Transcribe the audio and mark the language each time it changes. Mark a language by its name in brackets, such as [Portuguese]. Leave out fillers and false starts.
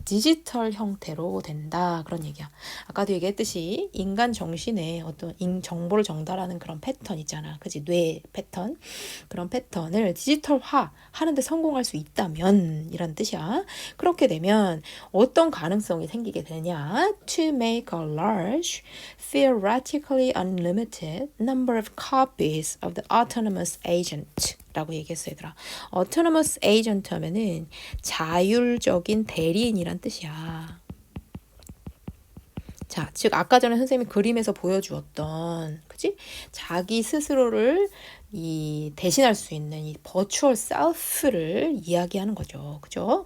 [Korean] 디지털 형태로 된다. 그런 얘기야. 아까도 얘기했듯이 인간 정신에 어떤 정보를 전달하는 그런 패턴 있잖아. 그치? 뇌 패턴. 그런 패턴을 디지털화 하는데 성공할 수 있다면 이란 뜻이야. 그렇게 되면 어떤 가능성이 생기게 되냐? [English] To make a large, theoretically unlimited number of copies of the autonomous agent [Korean] 라고 얘기했어요, 얘들아. autonomous agent 하면은 자율적인 대리인이란 뜻이야. 자, 즉 아까 전에 선생님이 그림에서 보여주었던, 그치? 자기 스스로를 대신할 수 있는 이 버추얼 셀프를 이야기하는 거죠. 그죠?